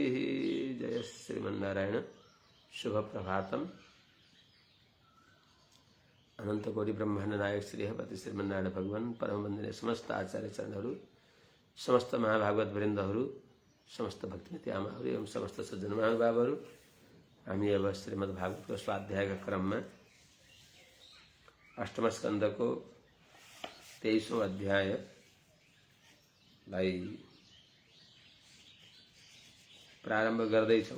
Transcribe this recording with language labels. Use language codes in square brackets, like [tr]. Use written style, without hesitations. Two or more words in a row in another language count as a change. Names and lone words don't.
[sa] जय श्रीमन्नारायण। शुभ प्रभातम। [ne] अनंत कोटि ब्रह्मांड नायक श्री हरिपति श्रीमन्नारायण भगवान परम वंदनीय समस्त आचार्य चरणहरू, समस्त महाभागवत वृन्दहरू, समस्त भक्तिमती आमाहरू एवं समस्त सज्जन महानुभावहरू, हामी अब श्रीमद् भागवतको स्वाध्यायका क्रममा अष्टम स्कन्धको 23औं अध्यायलाई प्रारम्भ गर्दैछौँ।